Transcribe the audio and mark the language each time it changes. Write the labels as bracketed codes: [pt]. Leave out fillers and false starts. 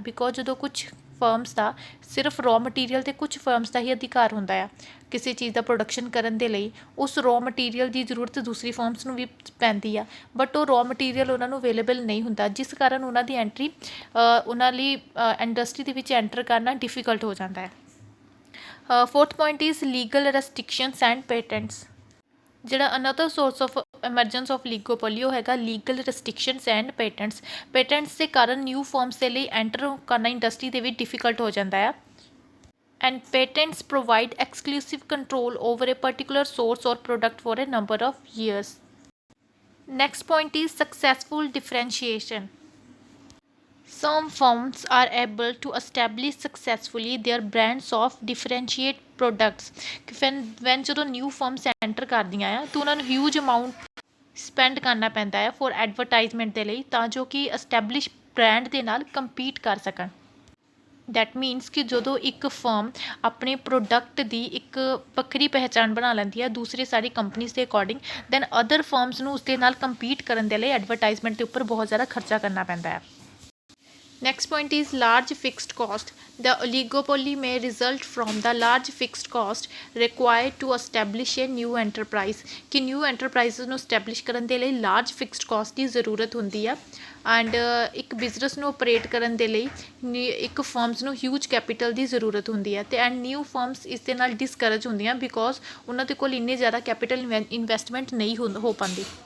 [pa] Because ਜਦੋਂ ਕੁਛ firms ਦਾ ਸਿਰਫ ਰॉ ਮਟੀਰੀਅਲ ਅਤੇ ਕੁਛ ਫਰਮਸ ਦਾ ਹੀ ਅਧਿਕਾਰ ਹੁੰਦਾ ਆ ਕਿਸੇ ਚੀਜ਼ ਦਾ ਪ੍ਰੋਡਕਸ਼ਨ ਕਰਨ ਦੇ ਲਈ, ਉਸ ਰॉ ਮਟੀਰੀਅਲ ਦੀ ਜ਼ਰੂਰਤ ਦੂਸਰੀ ਫਰਮਸ ਨੂੰ ਵੀ ਪੈਂਦੀ ਆ, ਬਟ ਉਹ ਰॉ ਮਟੀਰੀਅਲ ਉਹਨਾਂ ਨੂੰ ਅਵੇਲੇਬਲ ਨਹੀਂ ਹੁੰਦਾ, ਜਿਸ ਕਾਰਨ ਉਹਨਾਂ ਦੀ ਐਂਟਰੀ ਉਹਨਾਂ ਲਈ ਇੰਡਸਟਰੀ ਦੇ ਵਿੱਚ ਐਂਟਰ ਕਰਨਾ ਡਿਫੀਕਲਟ ਹੋ ਜਾਂਦਾ ਹੈ। [en] Fourth point is legal restrictions and patents. ਜਿਹੜਾ another source of emergence of oligopoly ਉਹ ਹੈਗਾ legal restrictions and patents. [pa] Patents ਦੇ ਕਾਰਨ ਨਿਊ ਫਰਮਸ ਦੇ ਲਈ ਐਂਟਰ ਕਰਨਾ ਇੰਡਸਟਰੀ ਦੇ ਵਿੱਚ ਡਿਫੀਕਲਟ ਹੋ ਜਾਂਦਾ ਆ। [en] And patents provide exclusive control over a particular source or product for a number of years. Next point is successful differentiation. Some firms are able to establish successfully their brands of differentiate products. when [pa] ਜਦੋਂ new firms enter ਕਰਦੀਆਂ ਆ ਤਾਂ ਉਹਨਾਂ ਨੂੰ huge amount spend ਕਰਨਾ ਪੈਂਦਾ ਹੈ for advertisement ਦੇ ਲਈ, ਤਾਂ ਜੋ ਕਿ ਐਸਟੈਬਲਿਸ਼ ਬ੍ਰਾਂਡ ਦੇ ਨਾਲ ਕੰਪੀਟ ਕਰ ਸਕਣ। [en] that means [pa] ਕਿ ਜਦੋਂ ਇੱਕ ਫਰਮ ਆਪਣੇ ਪ੍ਰੋਡਕਟ ਦੀ ਇੱਕ ਵੱਖਰੀ ਪਹਿਚਾਣ ਬਣਾ ਲੈਂਦੀ ਹੈ ਦੂਸਰੀ ਸਾਰੀ ਕੰਪਨੀਜ਼ ਦੇ ਅਕੋਰਡਿੰਗ, ਦੈਨ ਅਦਰ ਫਰਮਸ ਨੂੰ ਉਸਦੇ ਨਾਲ ਕੰਪੀਟ ਕਰਨ ਦੇ ਲਈ ਐਡਵਰਟਾਈਜ਼ਮੈਂਟ ਦੇ ਉੱਪਰ ਬਹੁਤ ਜ਼ਿਆਦਾ ਖਰਚਾ ਕਰਨਾ ਪੈਂਦਾ ਹੈ। [en] Next point is large fixed cost. The oligopoly may result from the large fixed cost required to establish a new enterprise. [pa] ਕਿ new enterprises ਨੂੰ establish ਕਰਨ ਦੇ ਲਈ large fixed cost ਦੀ ਜ਼ਰੂਰਤ ਹੁੰਦੀ ਆ, ਐਂਡ ਇੱਕ ਬਿਜ਼ਨਸ ਨੂੰ ਆਪਰੇਟ ਕਰਨ ਦੇ ਲਈ ਇੱਕ ਫਰਮਸ ਨੂੰ ਹਿਊਜ ਕੈਪੀਟਲ ਦੀ ਜ਼ਰੂਰਤ ਹੁੰਦੀ ਹੈ, ਅਤੇ ਐਂਡ ਨਿਊ ਫਰਮਸ ਇਸ ਦੇ ਨਾਲ ਡਿਸਕਰੇਜ ਹੁੰਦੀਆਂ ਬਿਕੋਜ਼ ਉਹਨਾਂ ਦੇ ਕੋਲ ਇੰਨੇ ਜ਼ਿਆਦਾ ਕੈਪੀਟਲ ਇਨਵੈਸਟਮੈਂਟ ਨਹੀਂ ਹੋ ਪਾਉਂਦੀ।